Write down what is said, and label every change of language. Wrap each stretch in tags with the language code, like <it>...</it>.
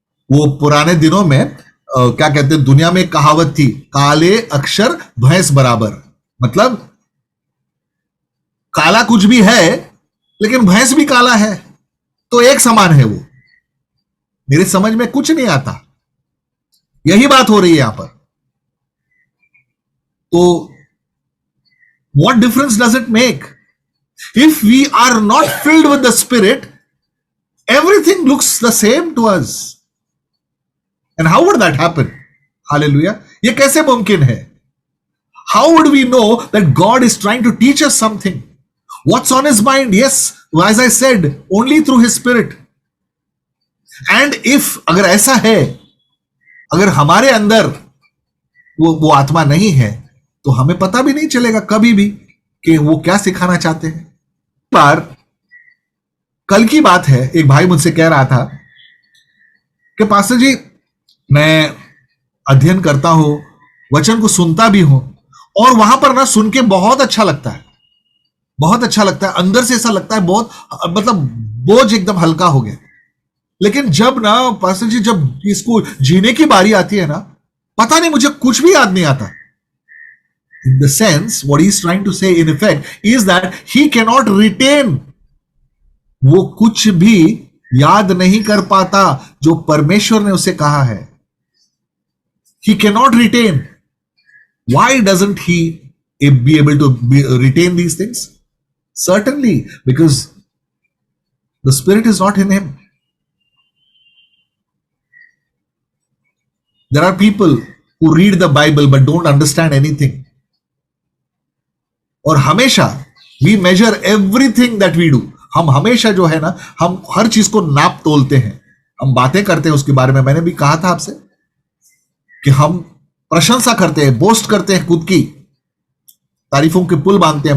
<hi>वो पुराने दिनों में क्या कहते हैं, दुनिया में एक कहावत थी, काले अक्षर भैंस बराबर. मतलब काला कुछ भी है लेकिन भैंस भी काला है, तो एक समान है वो. मेरे समझ में कुछ नहीं आता. यही बात हो रही है यहां पर. तो</hi> <en>what difference does it make? If we are not filled with the Spirit, everything looks the same to us. And how would that happen? Hallelujah.</en> <hi>ये कैसे मुमकिन है?</hi> <en>How would we know that God is trying to teach us something? What's on his mind? Yes, as I said, only through his Spirit. And if</en> <hi>अगर ऐसा है, अगर हमारे अंदर वो आत्मा नहीं है, तो हमें पता भी नहीं चलेगा कभी भी कि वो क्या सिखाना चाहते हैं. बार कल की बात है, एक भाई मुझसे कह रहा था कि पास्टर जी मैं अध्ययन करता हूं, वचन को सुनता भी हूं, और वहां पर ना सुन के बहुत अच्छा लगता है, बहुत अच्छा लगता है. अंदर से ऐसा लगता है बहुत, मतलब बोझ एकदम हल्का हो गया. लेकिन जब ना पास्टर जी जब इसको जीने की बारी आती है ना, पता नहीं मुझे कुछ भी याद नहीं आता.</hi> <en>In the sense, what he's trying to say in effect is that he cannot retain.</en> <hi>वो कुछ भी याद नहीं कर पाता जो परमेश्वर ने उसे कहा है.</hi> <en>He cannot retain. Why doesn't he be able to retain these things? Certainly, because the Spirit is not in him. There are people who read the Bible but don't understand anything.</en> <hi>और हमेशा</hi> <en>We measure everything that we do.</en> <hi>हम हमेशा जो है ना, हम हर चीज को नाप तोलते हैं, हम बातें करते हैं उसके बारे में. मैंने भी कहा था आपसे कि हम प्रशंसा करते हैं, बोस्ट करते हैं, खुद की तारीफों के पुल बांधते हैं.</hi>